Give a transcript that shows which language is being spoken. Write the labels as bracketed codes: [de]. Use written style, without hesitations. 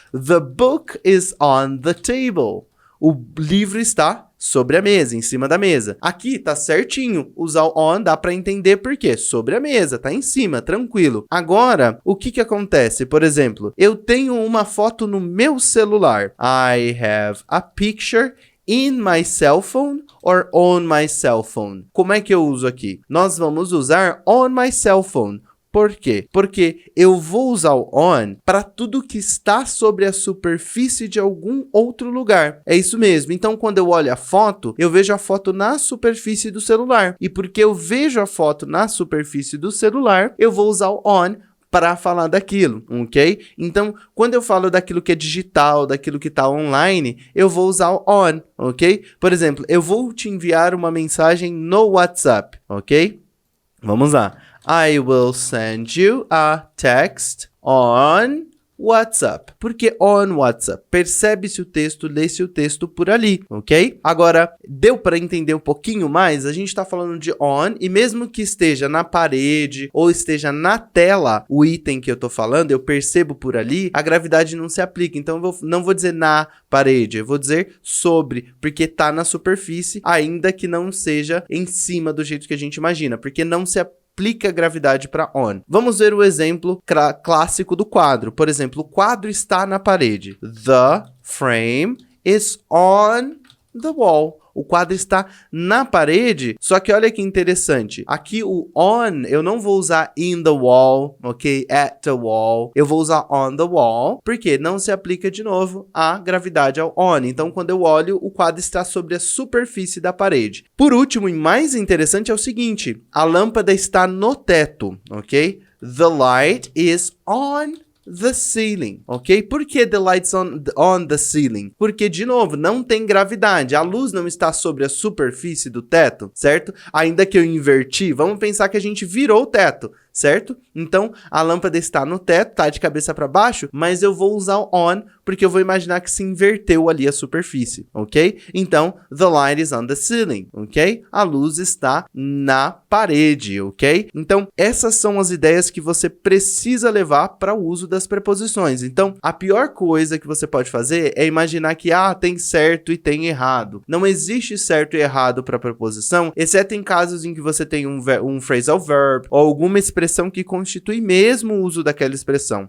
[en] The book is on the table. [pt] O livro está sobre a mesa, em cima da mesa. Aqui tá certinho, usar o on dá pra entender por quê. Sobre a mesa, tá em cima, tranquilo. Agora, o que acontece? Por exemplo, eu tenho uma foto no meu celular. [en] I have a picture in my cell phone or on my cell phone. [pt] Como é que eu uso aqui? Nós vamos usar [en] on my cell phone. [pt] Por quê? Porque eu vou usar o on para tudo que está sobre a superfície de algum outro lugar. É isso mesmo. Então, quando eu olho a foto, eu vejo a foto na superfície do celular. E porque eu vejo a foto na superfície do celular, eu vou usar o on para falar daquilo, ok? Então, quando eu falo daquilo que é digital, daquilo que está online, eu vou usar o on, ok? Por exemplo, eu vou te enviar uma mensagem no WhatsApp, ok? Vamos lá. [en] I will send you a text on WhatsApp. [pt] Por que [en] on WhatsApp? [pt] Percebe-se o texto, lê-se o texto por ali, ok? Agora, deu para entender um pouquinho mais? A gente está falando de on e mesmo que esteja na parede ou esteja na tela o item que eu estou falando, eu percebo por ali, a gravidade não se aplica. Então, eu não vou dizer na parede, eu vou dizer sobre, porque está na superfície, ainda que não seja em cima do jeito que a gente imagina, porque não se aplica gravidade para on. Vamos ver o exemplo clássico do quadro. Por exemplo, o quadro está na parede. [en] The frame is on the wall. [pt] O quadro está na parede, só que olha que interessante. Aqui o on, eu não vou usar [en] in the wall, [pt] ok? [en] At the wall. [pt] Eu vou usar [en] on the wall, [pt] porque não se aplica de novo a gravidade ao on. Então, quando eu olho, o quadro está sobre a superfície da parede. Por último, e mais interessante é o seguinte. A lâmpada está no teto, ok? [en] The light is on the ceiling, ok? Por que the light's on the ceiling? [pt] Porque, de novo, não tem gravidade. A luz não está sobre a superfície do teto, certo? Ainda que eu inverti, vamos pensar que a gente virou o teto, certo? Então, a lâmpada está no teto, tá de cabeça para baixo, mas eu vou usar o on, porque eu vou imaginar que se inverteu ali a superfície, ok? [en] Então, the light is on the ceiling, ok? [pt] A luz está na parede, ok? Então, essas são as ideias que você precisa levar para o uso das preposições. Então, a pior coisa que você pode fazer é imaginar que, tem certo e tem errado. Não existe certo e errado para preposição, exceto em casos em que você tem um phrasal verb ou alguma expressão que constitui mesmo o uso daquela expressão.